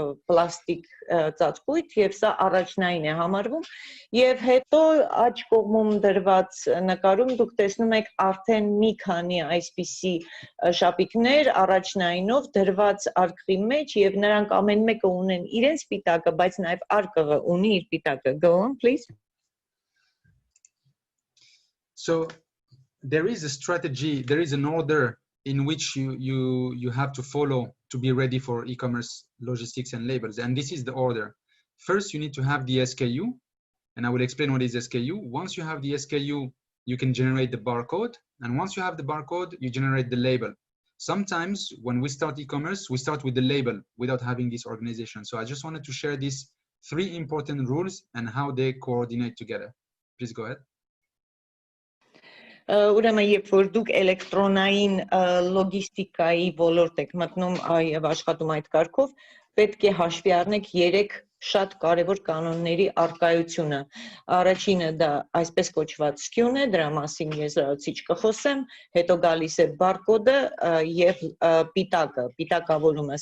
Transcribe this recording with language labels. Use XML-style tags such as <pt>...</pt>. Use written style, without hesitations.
<hy>պլաստիկ ծածկույթ եւ սա առաջնային է համարվում եւ հետո աջ կողմում դրված նկարում դուք տեսնում եք արդեն մի քանի այսպիսի շապիկներ առաջնայինով դրված արկղի մեջ եւ նրանք ամեն մեկը ունեն իրենց պիտակը, բայց նաեւ արկղը ունի իր պիտակը.</hy> <en>Go on, please. So there is a strategy, there is an order in which you have to follow to be ready for e-commerce logistics and labels. And this is the order. First, you need to have the SKU, and I will explain what is SKU. Once you have the SKU, you can generate the barcode. And once you have the barcode, you generate the label. Sometimes when we start e-commerce, we start with the label without having this organization. So I just wanted to share these 3 important rules and how they coordinate together. Please go ahead.</en> <hy>Ուրեմն երբ որ դուք էլեկտրոնային լոգիստիկայի ոլորտ եք մտնում եւ աշխատում այդ կարգով, պետք է հաշվի առնեք 3 շատ կարևոր կանոնների առկայությունը. Առաջինը դա այսպես կոչված SKU-ն է, դրա մասին ես լրացիչ կխոսեմ, հետո գալիս է բարկոդը եւ պիտակը, պիտակավորումը.</hy>